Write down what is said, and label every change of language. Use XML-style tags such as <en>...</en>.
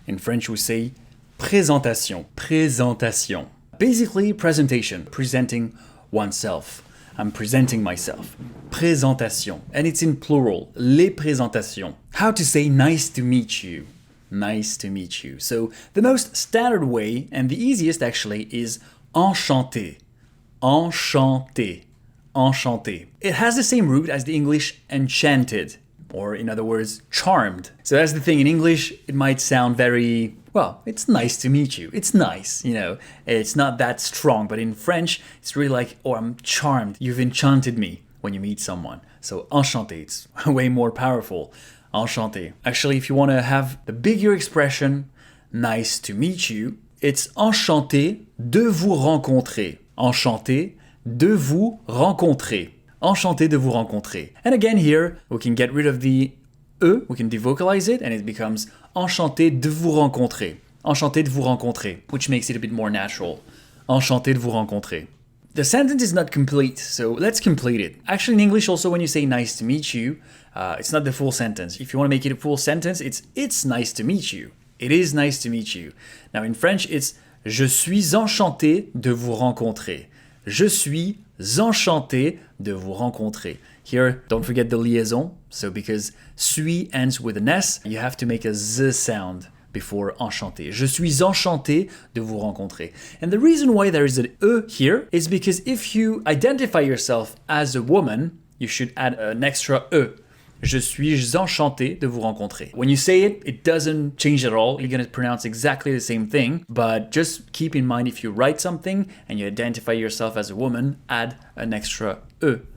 <en>In French, we say présentation.</en> <fr>Présentation.</fr> <en>Basically, presentation, presenting oneself. I'm presenting myself. Présentation. And it's in plural.</en> <fr>Les présentations.</fr> <en>How to say nice to meet you. Nice to meet you. So the most standard way, and the easiest actually, is enchanté.</en> <fr>Enchanté. Enchanté.</fr> <en>It has the same root as the English enchanted, or in other words, charmed. So that's the thing, in English, it might sound very, well, it's nice to meet you. It's nice, it's not that strong, but in French, it's really like, oh, I'm charmed. You've enchanted me when you meet someone. So enchanté, it's way more powerful. Enchanté. Actually, if you want to have the bigger expression, nice to meet you, it's</en> <fr>enchanté de vous rencontrer. Enchanté de vous rencontrer. Enchanté de vous rencontrer.</fr> <en>And again here, we can get rid of the E, we can devocalize it, and it becomes</en> <fr>enchanté de vous rencontrer. Enchanté de vous rencontrer, which makes it a bit more natural. Enchanté de vous rencontrer.</fr> <en>The sentence is not complete, so let's complete it. Actually, in English also, when you say nice to meet you, it's not the full sentence. If you want to make it a full sentence, it's nice to meet you. It is nice to meet you. Now in French, it's</en> <fr>je suis enchanté de vous rencontrer. Je suis enchanté de vous rencontrer.</fr> <en>Here, don't forget the liaison. So because suis ends with an S, you have to make a Z sound before enchanté.</en> <fr>Je suis enchanté de vous rencontrer.</fr> <en>And the reason why there is an E here is because if you identify yourself as a woman, you should add an extra E.</en> <fr>Je suis enchanté de vous rencontrer.</fr> <en>When you say it, it doesn't change at all. You're going to pronounce exactly the same thing, but just keep in mind if you write something and you identify yourself as a woman, add an extra E.</en>